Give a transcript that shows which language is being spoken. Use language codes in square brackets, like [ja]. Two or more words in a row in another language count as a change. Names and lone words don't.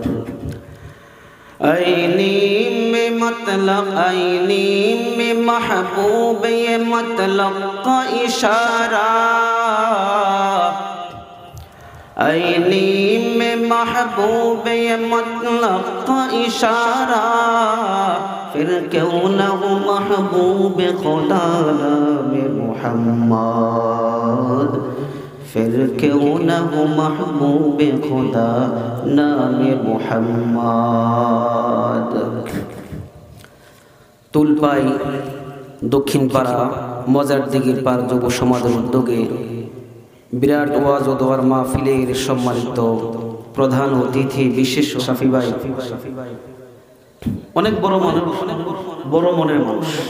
[ur] عینی میں مطلق عینی میں محبوب یہ مطلق کا اشارہ عینی میں محبوب یہ مطلق کا اشارہ پھر کیوں نہ ہو محبوب خدا نام محمد پھر کیوں نہ ہو محبوب خدا نام محمد [bn] তুলপাই দক্ষিণপাড়া মজার দিঘির পার যুব সমাজের উদ্যোগে বিরাট ওয়াজ ও দোয়ার মাহফিলের সম্মানিত প্রধান অতিথি বিশেষ শাফি ভাই অনেক বড় মনের মানুষ